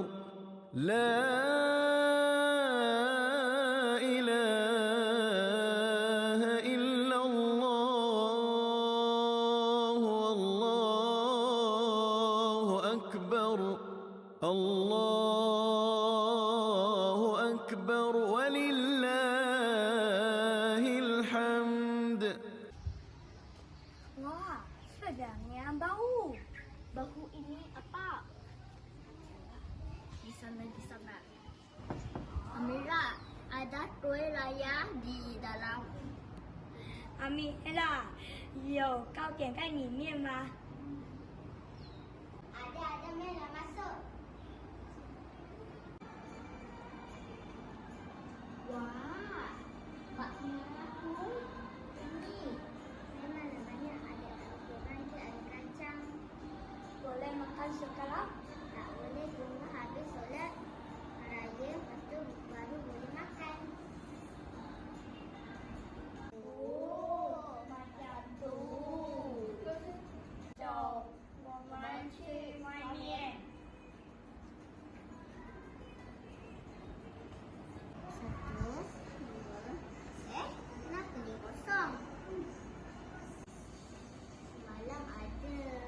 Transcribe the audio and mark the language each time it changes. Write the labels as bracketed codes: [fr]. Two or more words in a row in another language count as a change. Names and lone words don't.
[ar] لا إله إلا الله، الله أكبر. الله أكبر ولله الحمد. [ms] Wah, sedangnya bau. Bau ini apa? Di sana. Amira, ada kuih raya di dalam. Amira, [zh] 有糕点在里面吗？ [ms] Ada mela masuk. Wah, Pak aku. Ini Memang banyak ada kuih raya, ada kacang. boleh makan sekarang? Tak boleh tunggu habis solat raya, lepas tu baru boleh makan. Oh, macam tu. [zh] 走，我们去外面。 [ms] 1, 2, kenapa ni kosong? Semalam ada.